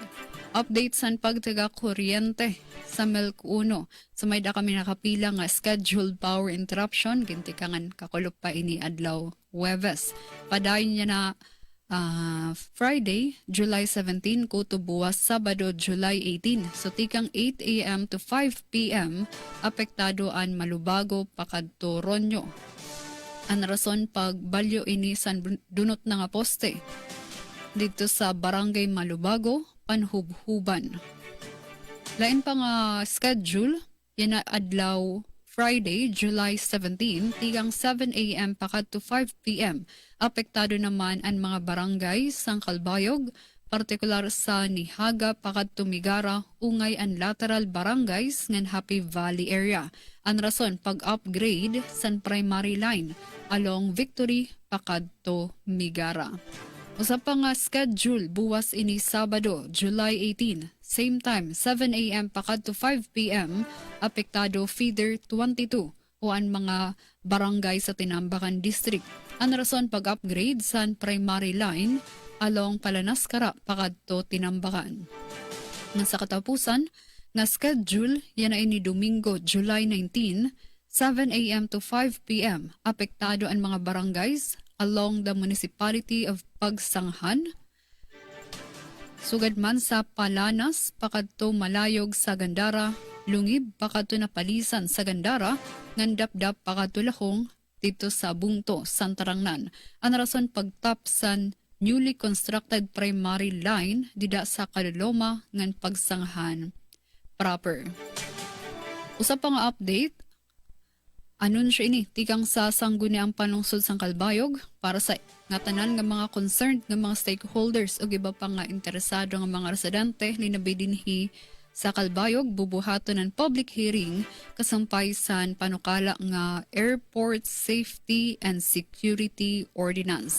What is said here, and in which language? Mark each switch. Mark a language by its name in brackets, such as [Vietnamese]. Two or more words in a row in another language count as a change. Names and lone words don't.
[Waray] Update san pagtaga kuryente sa Milk 1. So may da kami nakapila nga [English] scheduled power interruption [Waray] gintikangan kakulop pa ini adlaw Huwebes. Padayon niya na Friday, July 17 kuto buwas Sabado, July 18. So tikang 8 a.m. to 5 p.m. apektado an Malubago pakadto Ronyo. Ang rason pag balyo ini san dunot na nga poste dito sa Barangay Malubago, Panhubhuban. Lain pa nga schedule, yan na adlaw Friday, July 17, tigang 7 a.m. pakadto 5 p.m. Apektado naman ang mga barangay sang Calbayog, partikular sa Nihaga, pakadto Migara, ungay ang lateral barangays ngan Happy Valley area. Ang rason pag-upgrade san [English] primary line along [Waray] Victory, pakadto Migara. Usa pa nga schedule buwas ini Sabado, July 18, [English] same time [Waray] 7 a.m. pakadto 5 p.m. apektado feeder 22 o ang mga barangay sa Tinambakan District. Ang rason pag-upgrade sa [English] primary line along [Waray] Palanaskara pakadto Tinambakan. Nga sa katapusan, nga schedule yan na ini Domingo, July 19, 7 a.m. to 5 p.m. apektado ang mga barangays [English] along the municipality of [Waray] Pagsanghan, sugad man sa Palanas, pakadto Malayog sa Gandara, Lungib, pakadto na Palisan sa Gandara, ngandap-dap pakadto Lahong, dito sa Bungto, Santarangnan. Ang rason pagtapsan [English] newly constructed primary line [Waray] dida sa Caloloma ngan Pagsanghan proper. Usa pa nga update, anunsyo ini tikang sa sangguniang panungsod sang Calbayog para sa ngatanan nga mga concerned nga mga stakeholders o iba pa nga interesado nga mga residente linabi dinhi sa Calbayog bubuhaton ng [English] public hearing [Waray] kasampay san panukala nga Airport Safety and Security Ordinance.